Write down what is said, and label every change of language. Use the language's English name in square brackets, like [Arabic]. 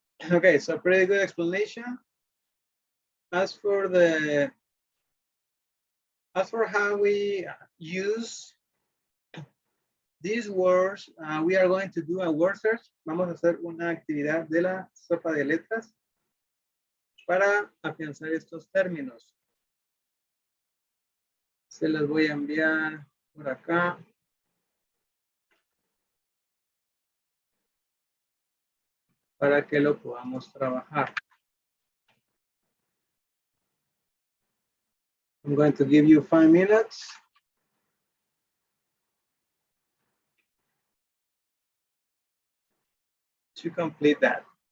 [English] Okay, so pretty good explanation. As for how we use these words, we are going to do a word search. [Spanish] Vamos a hacer una actividad de la sopa de letras para afianzar estos términos. Se los voy a enviar por acá. Para que lo podamos trabajar. [English] I'm going to give you 5 minutes. To complete that.